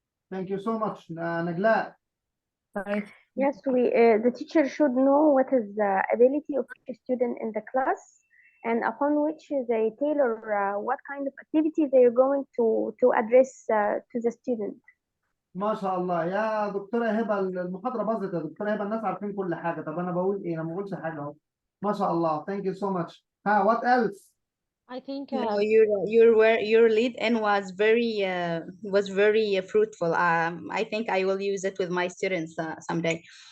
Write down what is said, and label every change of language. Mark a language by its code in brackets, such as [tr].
[en] Thank you so much, Nagla. yes, the teacher should know what is the ability of each student in the class, and upon which they tailor what kind of activity they are going to address to the student. [ar] ما شاء الله يا دكتورة هبة، المحاضرة باظت يا دكتورة هبة، الناس عارفين كل حاجة. طب أنا بقول إيه؟ أنا ما بقولش حاجة أهو. ما شاء الله. [en] Thank you so much. What else? I think Your lead in was very fruitful. I think I will use it with my students someday.